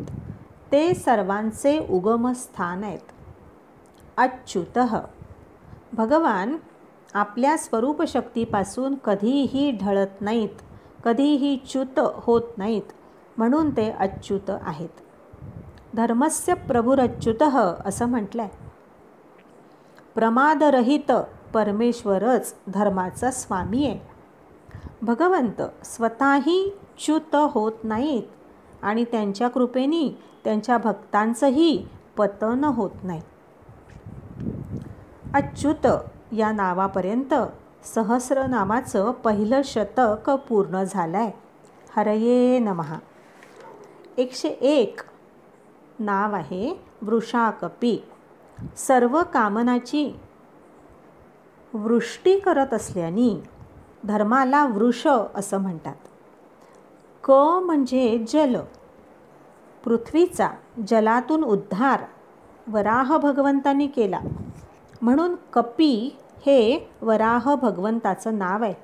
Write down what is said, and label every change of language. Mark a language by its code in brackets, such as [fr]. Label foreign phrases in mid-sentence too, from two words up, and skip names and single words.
[mr] ते सर्वांचे उगमस्थान आहेत. अच्युतः, भगवान आपल्या स्वरूपशक्तीपासून कधीही ढळत नाहीत, कधीही च्युत होत नाहीत, म्हणून ते अच्युत आहेत. [sa] धर्मस्य प्रभुरच्युतः [mr] असं म्हटलंय. प्रमादरहित परमेश्वरच धर्माचा स्वामी आहे. भगवंत स्वतःही च्युत होत नाहीत आणि त्यांच्या कृपेने त्यांच्या भक्तांचंही पतन होत नाही. अच्युत या नावापर्यंत सहस्रनामाचं पहिलं शतक पूर्ण झालंय. [sa] हरये नमः. [mr] 101 नाव आहे वृषाकपी. सर्व कामनाची वृष्टी करत असल्याने धर्माला वृष असं म्हणतात. क म्हणजे जल, पृथ्वीचा जलातून उद्धार वराह भगवंतांनी केला, म्हणून कपी हे वराह भगवंताचं नाव आहे.